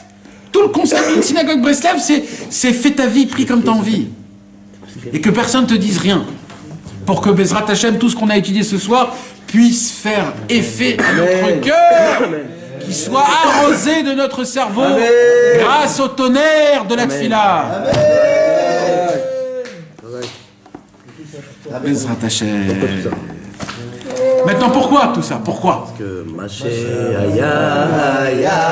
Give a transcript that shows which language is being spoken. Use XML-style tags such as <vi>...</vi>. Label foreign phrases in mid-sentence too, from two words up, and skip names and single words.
<fr>Tout le concept d'une synagogue Breslev, c'est fais ta vie, prie comme t'as envie. Et que personne ne te dise rien. Pour que</fr> <he>בעזרת השם,</he> <fr>tout ce qu'on a étudié ce soir, puisse faire effet à notre cœur. Qu'il soit arrosé de notre cerveau grâce au tonnerre de la tefila.</fr> <he>בעזרת השם.</he> <fr>Maintenant, pourquoi tout ça? Pourquoi? Parce que</fr> <he>מה שהיה</he>